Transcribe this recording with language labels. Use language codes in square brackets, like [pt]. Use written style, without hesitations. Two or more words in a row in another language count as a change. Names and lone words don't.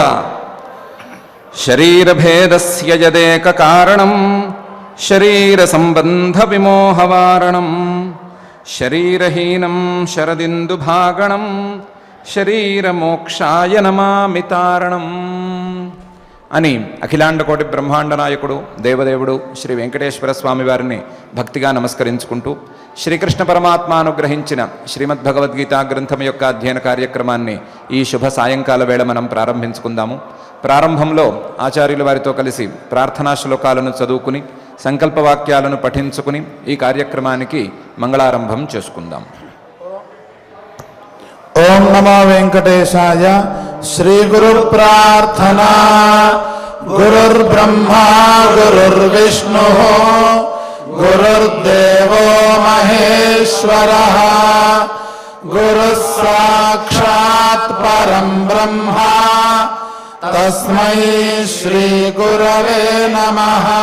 [sa] शरीर भेदस्य यदेक कारणं शरीर संबंध विमोहवारणं शरीरहीनं शरदिंदु भागणं शरीर मोक्षाय नमामि तारणं [te] అని అఖిలాండ కోటి బ్రహ్మాండ నాయకుడు దేవదేవుడు శ్రీ వెంకటేశ్వర స్వామి వారిని భక్తిగా నమస్కరించుకుంటూ శ్రీకృష్ణ పరమాత్మ అనుగ్రహించిన శ్రీమద్భగవద్గీత గ్రంథం యొక్క అధ్యయన కార్యక్రమాన్ని ఈ శుభ సాయంకాల వేళ మనం ప్రారంభించుకుందాము. ప్రారంభంలో ఆచార్యుల వారితో కలిసి ప్రార్థనా శ్లోకాలను చదువుకుని సంకల్పవాక్యాలను పఠించుకుని ఈ కార్యక్రమానికి మంగళారంభం చేసుకుందాం. [sa] ओम नमो वेंकटेशाय। श्री गुरु प्रार्थना। गुरुर्ब्रह्मा गुरुर्विष्णु गुरुर्देवो महेश्वरः गुरुः साक्षात् परं ब्रह्मा तस्मै श्री गुरवे नमः।